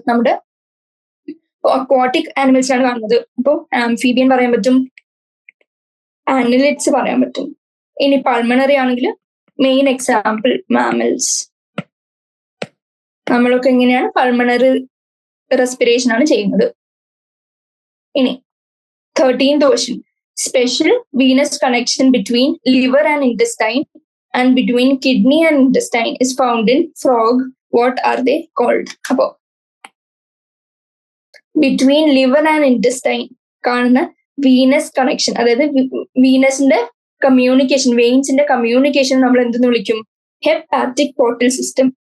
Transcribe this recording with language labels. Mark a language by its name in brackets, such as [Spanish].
[Malayalam] നമ്മുടെ അക്വാട്ടിക് ആനിമൽസിലാണ് കാണുന്നത്. അപ്പോൾ ആംഫീബിയൻ പറയാൻ പറ്റും, ആനലിഡ്സ് പറയാൻ പറ്റും. ഇനി പൾമണറി ആണെങ്കിൽ മെയിൻ എക്സാമ്പിൾ മാമൽസ്. നമ്മളൊക്കെ എങ്ങനെയാണ് പൾമണറി റെസ്പിറേഷൻ ആണ് ചെയ്യുന്നത്. [English] ഇനി 13th question, special venous connection between liver and intestine and between kidney and intestine is found in frog. What are they called? [Malayalam] അപ്പോ ബിറ്റ്വീൻ ലിവർ ആൻഡ് ഇൻറ്റസ്റ്റൈൻ കാണുന്ന Venus connection, അതായത് വീനസിന്റെ communication, വെയിൻസിന്റെ communication നമ്മൾ എന്തെന്ന് വിളിക്കും? Hepatic portal system.